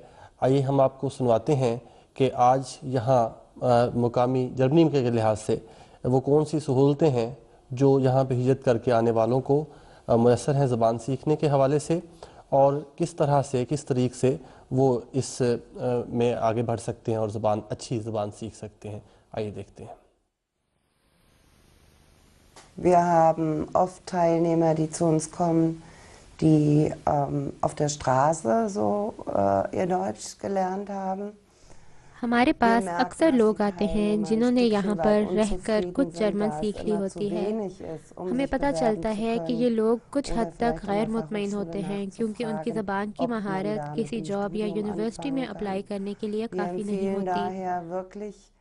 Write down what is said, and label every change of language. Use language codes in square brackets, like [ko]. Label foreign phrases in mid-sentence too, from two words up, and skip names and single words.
[ur] آئیے ہم آپ کو سنواتے ہیں کہ آج یہاں مقامی جرمنی کے لحاظ سے وہ کون سی سہولتیں ہیں جو یہاں پہ ہجرت کر کے آنے والوں کو میسر ہیں زبان سیکھنے کے حوالے سے، اور کس طرح سے کس طریق سے وہ اس میں آگے بڑھ سکتے ہیں اور اچھی زبان سیکھ سکتے ہیں. آئیے دیکھتے ہیں. [de] Wir haben oft Teilnehmer, die zu uns kommen, die auf der Straße so ihr Deutsch gelernt haben. [ur] ہمارے پاس اکثر لوگ آتے ہیں جنہوں نے یہاں پر رہ کر کچھ جرمن سیکھ لی ہوتی ہے. ہمیں پتہ چلتا ہے کہ یہ لوگ کچھ حد تک غیر مطمئن ہوتے ہیں کیونکہ ان کی زبان کی مہارت کسی جاب یا یونیورسٹی میں اپلائی کرنے کے لیے کافی نہیں ہوتی.